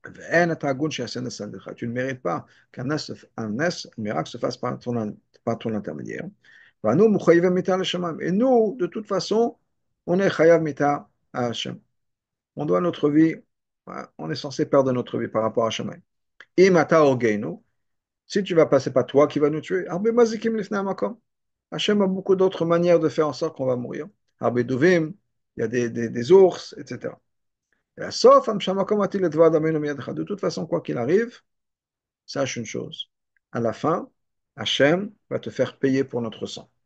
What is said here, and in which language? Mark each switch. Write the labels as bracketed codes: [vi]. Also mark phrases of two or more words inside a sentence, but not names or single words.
[fr] Tu ne mérites pas un miracle se fasse par ton intermédiaire. Et nous, de toute façon, on est [he] חייב מיתה [fr] à Hashem. On doit notre vie, on est censé perdre notre vie par rapport à Hashem. [he] אם אתה הורגנו, [fr] si tu vas passer par toi qui va nous tuer, [he] הרבה מזיקים לפני המקום. [fr] Hachem a beaucoup d'autres manières de faire en sorte qu'on va mourir. [he] הרבה דובים, [fr] il y a des ours, etc. Et à sauf, de toute façon, quoi qu'il arrive, sache une chose. À la fin, Hachem va te faire payer pour notre sang.